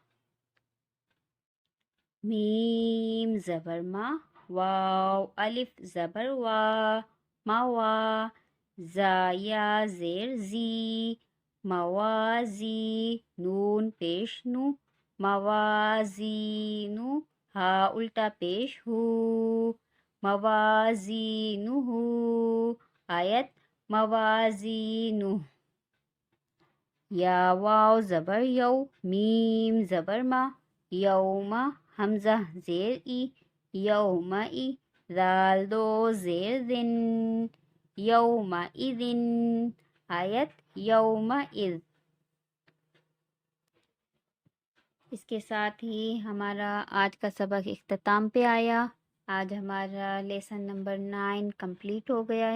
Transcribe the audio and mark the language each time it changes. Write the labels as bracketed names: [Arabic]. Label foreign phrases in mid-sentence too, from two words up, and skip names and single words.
[Urdu] میم زبر ما، واو الف زبر وا موا. زا یا زیر زی موازی. نون پیش نو موازینو. ہا الٹا پیش ہو موازینہ آیت موازینہ. یا واو زبر یو، میم زبر ما، یوم. حمزہ زیر ای یوم ای. ذال دو زیر ذن یوم اذن آیت یوم اذ. اس کے ساتھ ہی ہمارا آج کا سبق اختتام پہ آیا. آج ہمارا [English] lesson number [Urdu] 9 کمپلیٹ ہو گیا ہے.